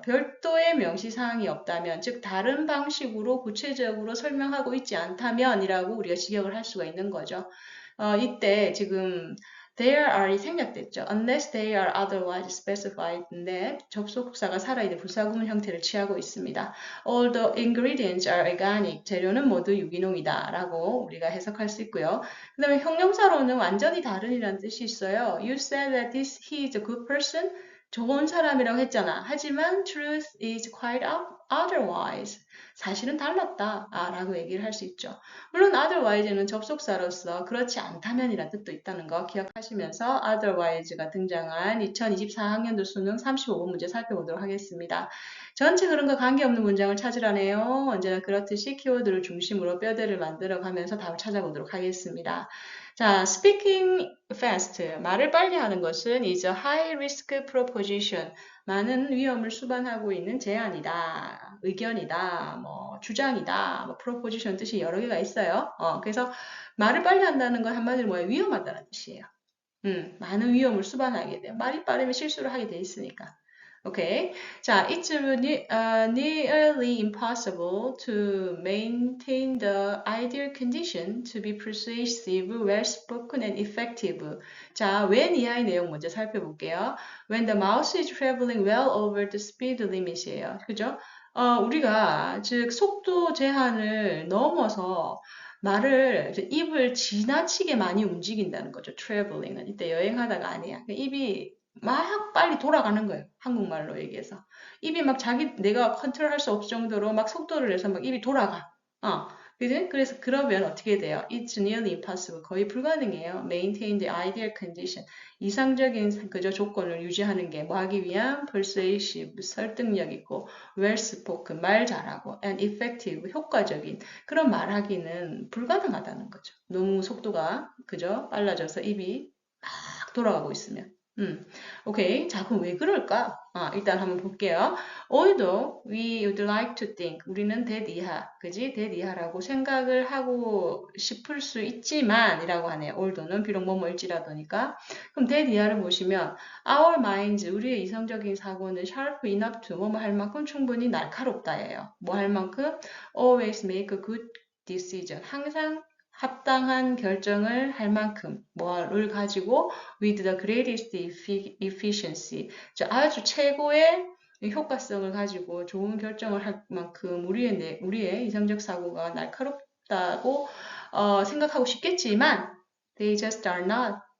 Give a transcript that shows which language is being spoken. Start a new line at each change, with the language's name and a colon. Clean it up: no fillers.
Korean: 별도의 명시사항이 없다면, 즉 다른 방식으로 구체적으로 설명하고 있지 않다면이라고 우리가 직역을 할 수가 있는 거죠. 이때 지금
English: there are
Korean: 이 생략됐죠.
English: unless they are otherwise specified
Korean: 인데 접속사가 살아있는 불사구문 형태를 취하고 있습니다.
English: All the ingredients are organic.
Korean: 재료는 모두 유기농이다 라고 우리가 해석할 수 있고요. 그 다음에 형용사로는 완전히 다른이라는 뜻이 있어요.
English: You said that he is a good person.
Korean: 좋은 사람이라고 했잖아. 하지만
English: truth is quite otherwise.
Korean: 사실은 달랐다. 라고 얘기를 할 수 있죠. 물론 otherwise는 접속사로서 그렇지 않다면이라는 뜻도 있다는 거 기억하시면서 otherwise가 등장한 2024학년도 수능 35번 문제 살펴보도록 하겠습니다. 전체 흐름과 관계없는 문장을 찾으라네요. 언제나 그렇듯이 키워드를 중심으로 뼈대를 만들어가면서 답을 찾아보도록 하겠습니다.
English: 자, speaking fast,
Korean: 말을 빨리 하는 것은
English: is a high risk proposition.
Korean: 많은 위험을 수반하고 있는 제안이다, 의견이다, 뭐 주장이다, 뭐 proposition 뜻이 여러 개가 있어요. 그래서 말을 빨리 한다는 건 한마디로 뭐예요? 위험하다는 뜻이에요. 많은 위험을 수반하게 돼요. 말이 빠르면 실수를 하게 돼 있으니까. 오케이.
English: 자, it's nearly impossible to maintain the ideal condition to be persuasive, well-spoken, and effective.
Korean: 자, when 이하의 내용 먼저 살펴볼게요.
English: When the mouse is traveling well over the speed limit이에요.
Korean: 그죠? 우리가 즉 속도 제한을 넘어서 말을 입을 지나치게 많이 움직인다는 거죠. traveling은 이때 여행하다가 아니야. 입이 막 빨리 돌아가는 거예요. 한국말로 얘기해서. 입이 막 내가 컨트롤할 수 없을 정도로 막 속도를 내서 막 입이 돌아가. 그지? 그래서 그러면 어떻게 돼요?
English: It's nearly impossible.
Korean: 거의 불가능해요.
English: Maintain the ideal condition.
Korean: 이상적인 그저 조건을 유지하는 게 뭐 하기 위한 persuasive, 설득력 있고 well spoken, 말 잘하고
English: and effective,
Korean: 효과적인 그런 말하기는 불가능하다는 거죠. 너무 속도가 그죠? 빨라져서 입이 막 돌아가고 있으면. 오케이. 자, 그럼 왜 그럴까? 일단 한번 볼게요.
English: Although we would like to think,
Korean: 우리는
English: that 이하, 그지?
Korean: that 이하라고 생각을 하고 싶을 수 있지만, 이라고 하네요. although는 비록 뭐뭐일지라도니까. 그럼 that 이하를 보시면,
English: our minds,
Korean: 우리의 이성적인 사고는
English: sharp enough to,
Korean: 뭐뭐 할 만큼 충분히 날카롭다예요. 뭐 할 만큼?
English: always make a good decision.
Korean: 항상 합당한 결정을 할 만큼 뭐를 가지고
English: with the greatest efficiency
Korean: 아주 최고의 효과성을 가지고 좋은 결정을 할 만큼 우리의 이성적 사고가 날카롭다고 생각하고 싶겠지만
English: they just are not.